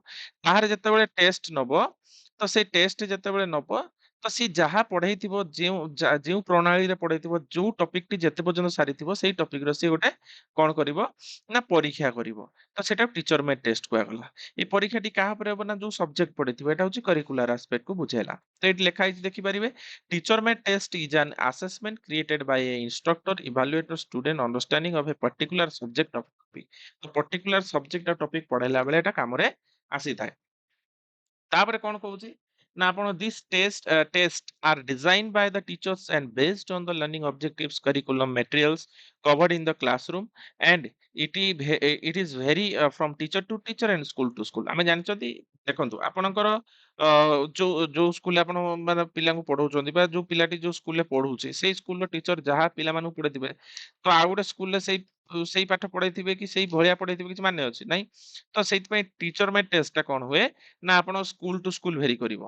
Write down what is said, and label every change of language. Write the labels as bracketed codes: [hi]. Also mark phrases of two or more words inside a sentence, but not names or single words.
[or] ତାହାର ଯେତେବେଳେ ଟେଷ୍ଟ ନବ, ତ ସେଇ ଟେଷ୍ଟ ଯେତେବେଳେ ନବ, ତ ସିଏ ଯାହା ପଢେଇଥିବ ଯେଉଁ ପ୍ରଣାଳୀରେ ପଢେଇଥିବ, ଯୋଉ ଟପିକଟି ଯେତେ ପର୍ଯ୍ୟନ୍ତ ସାରିଥିବ, ସେଇ ଟପିକର ସିଏ ଗୋଟେ କଣ କରିବ ନା ପରୀକ୍ଷା କରିବ। ତ ସେଟାକୁ [en] teacher made test [or] କୁହାଗଲା। ଏଇ ପରୀକ୍ଷାଟି କାହା ଉପରେ ହବ ନା ଯୋଉ ସବଜେକ୍ଟ ପଢିଥିବ, ଏଟା ହଉଛି [en] curricular aspectକୁ [or] ବୁଝେଇଲା। ତ ଏଇଠି ଲେଖା ହେଇଛି ଦେଖିପାରିବେ। [en] Teacher made test is an assessment created by a instructor evaluate a student understanding of a particular subject of topic. [or] ତ [en] particular subject [or] ଆଉ topic ପଢେଇଲା ବେଳେ ଏଟା କାମରେ ଆସିଥାଏ। ତାପରେ କଣ କହୁଛି ନା ଆପଣ ଟେଷ୍ଟ [en] are designed by the teachers and based on the learning objectives curriculum materials covered in the classroom and it is vary from teacher to teacher and school to school। [or] ଆମେ ଜାଣିଛନ୍ତି ଦେଖନ୍ତୁ ଆପଣଙ୍କର ଯୋଉ ଯୋଉ ସ୍କୁଲରେ ଆପଣ ମାନେ ପିଲାଙ୍କୁ ପଢଉଛନ୍ତି ବା ଯୋଉ ପିଲାଟି ଯୋଉ ସ୍କୁଲରେ ପଢୁଛି ସେଇ ସ୍କୁଲର ଟିଚର ଯାହା ପିଲାମାନଙ୍କୁ ପଢେଇଥିବେ, ତ ଆଉ ଗୋଟେ ସ୍କୁଲରେ ସେଇ ପାଠ ପଢେଇଥିବେ କି ସେଇ ଭଳିଆ ପଢେଇଥିବେ କିଛି ମାନେ ଅଛି ନାଇଁ। ତ ସେଇଥିପାଇଁ [en] teacher made testଟା [or] କଣ ହୁଏ ନା ଆପଣ [en] school to school vary [or] କରିବ।